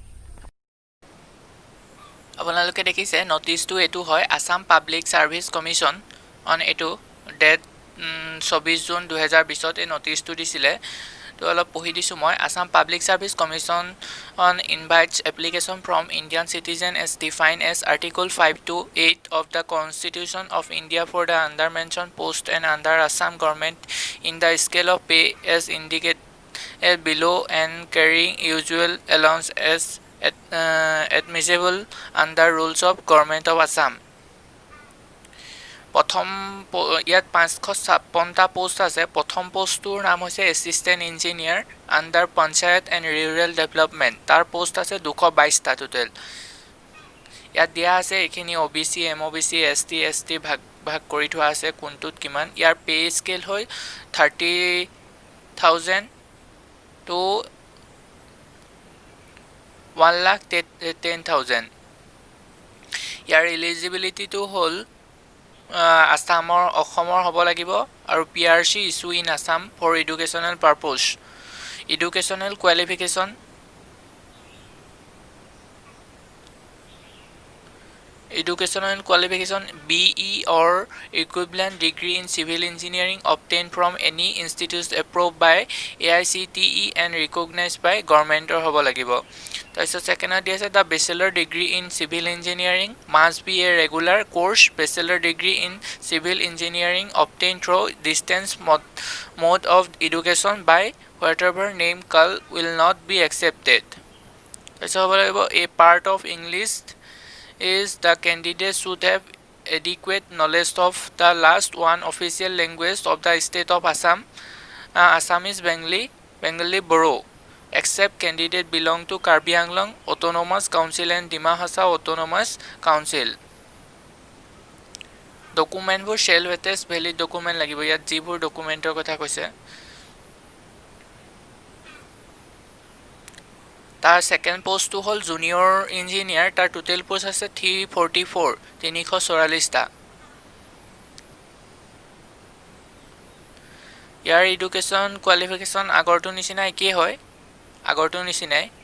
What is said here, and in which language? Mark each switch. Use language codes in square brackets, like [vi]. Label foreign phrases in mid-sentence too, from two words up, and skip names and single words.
[as] আপোনালোকে দেখিছে নটিচটো এইটো হয় আছাম পাব্লিক ছাৰ্ভিচ কমিশ্যন অন এইটো ডেট 24 জুন 2020 এই নটিচটো দিছিলে। তো অলপ পঢ়ি দিছোঁ মই। [en] Assam Public Service Commission on invites application from Indian citizen as define as article 5 to 8 of the Constitution of India for the under mentioned post and under Assam government in the scale of pay as indicated below and carrying usual allowance as admissible under rules of Government of Assam. [as] প্ৰথম ইয়াত 556টা পোষ্ট আছে। প্ৰথম পোষ্টটোৰ নাম হৈছে [en] Assistant Engineer under Panchayat and Rural Development. [as] তাৰ পোষ্ট আছে 222টা টোটেল। ইয়াত দিয়া আছে এইখিনি OBC, MOBC, ST, ST ভাগ কৰি থোৱা আছে কোনটোত কিমান। ইয়াৰ [en] pay scale [as] হৈ 30,000 to 1,10,000। ইয়াৰ এলিজিবিলিটিটো হ'ল অসমৰ হ'ব লাগিব আৰু [en] PRC issue in Assam for educational purpose. educational qualification BE or equivalent degree in civil engineering obtained from any institute approved by AICTE and recognized by government হ'ব লাগিব। [as] তাৰপিছত ছেকেণ্ডত দি আছে [en] the bachelor degree in civil engineering must be a regular course. bachelor degree in civil engineering obtain through distance mode of education by whatever name call will not be accepted. [as] তাৰপিছত হ'ব লাগিব [en] a part of English is the candidate should have adequate knowledge of the last one official language of the state of Assam, Assamese, Bengali, Boro, except candidate belong to Karbi Anglong Autonomous Council and Dima Hasao Autonomous Council. ডকুমেণ্টবোৰ shall attest valid document লাগিব। [as] ইয়াত যিবোৰ ডকুমেণ্টৰ কথা কৈছে। তাৰ ছেকেণ্ড পোষ্টটো হ'ল [en] Junior Engineer. [as] তাৰ টোটেল পোষ্ট আছে 344,344টা। ইয়াৰ [en] education qualification [as] আগৰটোৰ নিচিনা একেই হয়, আগৰটোৰ নিচিনাই।